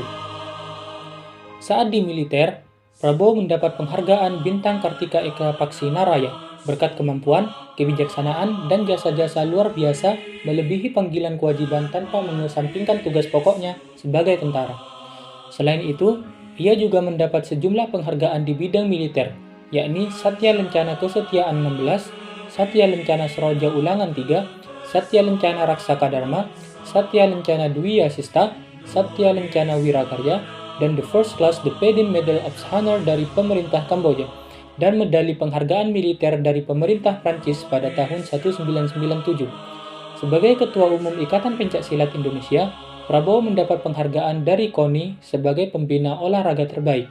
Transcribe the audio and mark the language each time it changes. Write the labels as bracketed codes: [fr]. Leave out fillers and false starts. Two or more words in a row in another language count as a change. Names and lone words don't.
[id] Saat di militer, Prabowo mendapat penghargaan Bintang Kartika Eka Paksi Naraya berkat kemampuan, kebijaksanaan, dan jasa-jasa luar biasa melebihi panggilan kewajiban tanpa mengesampingkan tugas pokoknya sebagai tentara. Selain itu, ia juga mendapat sejumlah penghargaan di bidang militer, yakni Satya Lencana Kesetiaan 16, Satya Lencana Sroja Ulangan 3, Satya Lencana Raksaka Dharma, Satya Lencana Dwi Asista, Satya Lencana Wirakarya, dan The First Class Dependent Medal of Honor dari pemerintah Kamboja, dan medali penghargaan militer dari pemerintah Prancis pada tahun 1997. Sebagai Ketua Umum Ikatan Pencaksilat Indonesia, Prabowo mendapat penghargaan dari KONI sebagai pembina olahraga terbaik.